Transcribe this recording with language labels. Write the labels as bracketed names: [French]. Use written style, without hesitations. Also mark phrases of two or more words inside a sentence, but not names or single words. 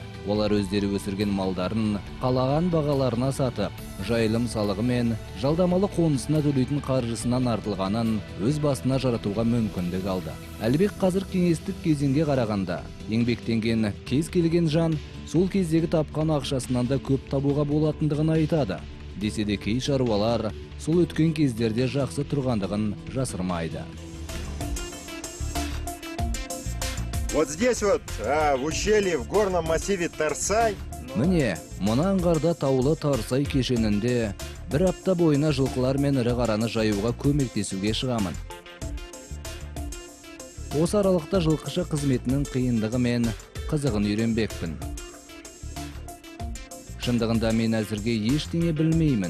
[Kazakh] Олар өздері өсірген малдарын қалаған бағаларына сатып, жайылым салығы мен жалдамалы қонысына төлейтін қаржысынан артылғанын өз басына жаратуға мүмкіндік алды. Әлібек қазір кеңестік кезеңге қарағанда, еңбектенген кез келген жан сол кездегі тапқан ақшасынан да көп табуға болатындығын айтады. Десе де кей шаруалар сол өткен кездерде жақсы тұрғандығын жасырмайды. [Russian] Вот здесь вот, в ущелье, в горном массиве Тарсай. [Kazakh] Міне, мұна аңғарда таулы Тарсай кешенінде бір апта бойына жылқылар мен ірі қараны жаюға көмектесуге шығамын. Осы аралықта жылқышы қызметінің қиындығы мен қызығын үйренбекпін. Шындығында мен әзірге ештеңе білмеймін.